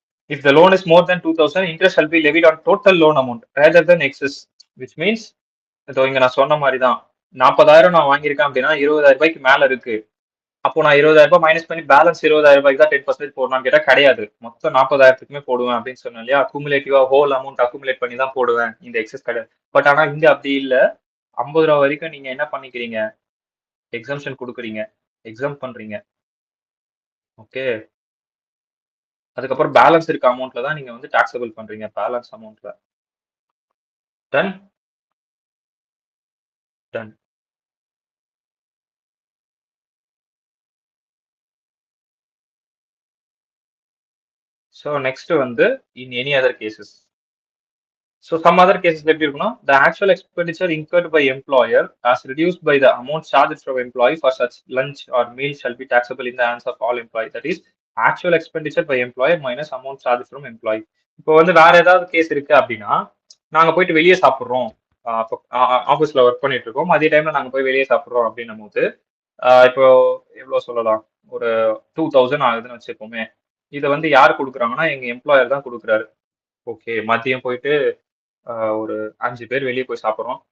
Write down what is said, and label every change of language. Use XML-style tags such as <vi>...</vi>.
<en>If the loan is more than 2,000, interest shall be levied on total loan amount rather than excess, which means</en> <ta>இதோ இங்க நான் சொன்ன மாதிரி தான். 40,000 நான் வாங்கியிருக்கேன் அப்படின்னா 20,000 ரூபாய்க்கு மேல இருக்கு. அப்போ நான் 20,000 ரூபாய் மைனஸ் பண்ணி பேலன்ஸ் 20,000 ரூபாய்க்கு தான் 10% போடணும்னு கேட்டா கிடையாது. மொத்தம் 40,000க்குமே போடுவேன் அப்படின்னு சொன்னேன் இல்லையா? அக்குமுலேட்டிவா ஹோல் அமௌண்ட் அக்குமுலேட் பண்ணி தான் போடுவேன். இந்த எக்ஸஸ் கிடையாது. பட் ஆனா இங்க அப்படி இல்ல. 50 ரூபா வரைக்கும் நீங்க என்ன பண்ணிக்கிறீங்க? எக்ஸம்ஷன் கொடுக்குறீங்க. எக்ஸாம் பண்றீங்க. ஓகே, அதுக்கப்புறம் பேலன்ஸ் இருக்க அமௌண்ட்ல தான் நீங்க வந்து டாக்ஸபிள் பண்றீங்க. Balance அமௌண்ட்ல. Done done.</ta> <en>So next வந்து in any other cases. So some other cases</en> <ta>எப்படி இருக்குன்னா</ta> <en>The actual expenditure incurred by employer as reduced by the amount charged from employee for such lunch or meal shall be taxable in the hands of all employee. That is actual expenditure by employer minus amount charged from employee.</en> <ta>இப்போ வந்து வேற ஏதாவது case இருக்கு அப்படின்னா நாங்க போயிட்டு வெளியே சாப்பிடுறோம். ஆஃபீஸ்ல ஒர்க் பண்ணிட்டு இருக்கோம். அதே டைம்ல நாங்க போய் வெளியே சாப்பிடுறோம் அப்படின்னும் போது இப்போ எவ்வளவு சொல்லலாம், ஒரு 2,000 ஆகுதுன்னு வச்சுக்கோமே. இதை வந்து யார் கொடுக்குறாங்கன்னா எங்க எம்ப்ளாயர் தான் கொடுக்குறாரு. ஓகே, மதியம் போயிட்டு ஒரு 5 பேர் வெளியே போய் சாப்பிடுறோம்.</ta>